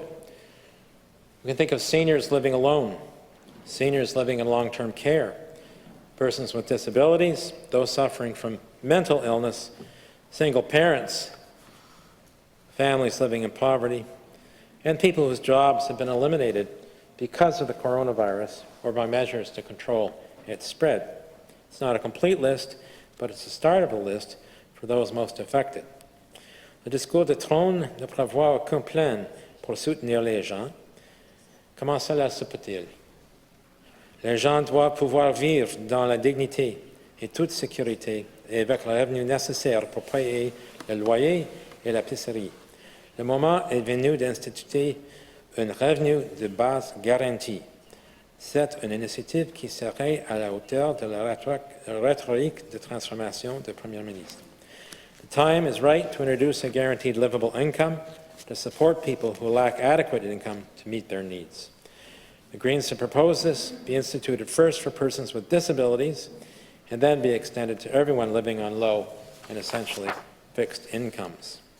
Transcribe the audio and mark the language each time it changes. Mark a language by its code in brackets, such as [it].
[en] We can think of seniors living alone, seniors living in long-term care, persons with disabilities, those suffering from mental illness, single parents, families living in poverty, and people whose jobs have been eliminated because of the coronavirus or by measures to control its spread. It's not a complete list, but it's the start of a list for those most affected. [fr] Le discours de Trône ne prévoit aucun plan pour soutenir les gens. Comment cela se peut-il? Les gens doivent pouvoir vivre dans la dignité et toute sécurité et avec le revenu nécessaire pour payer le loyer et l'épicerie. Le moment est venu d'instituer un revenu de base garanti. C'est une initiative qui serait à la hauteur de la rhétorique de transformation du Premier ministre. [en] The time is right to introduce a guaranteed livable income to support people who lack adequate income to meet their needs. The Greens have proposed this be instituted first for persons with disabilities and then be extended to everyone living on low and essentially fixed incomes.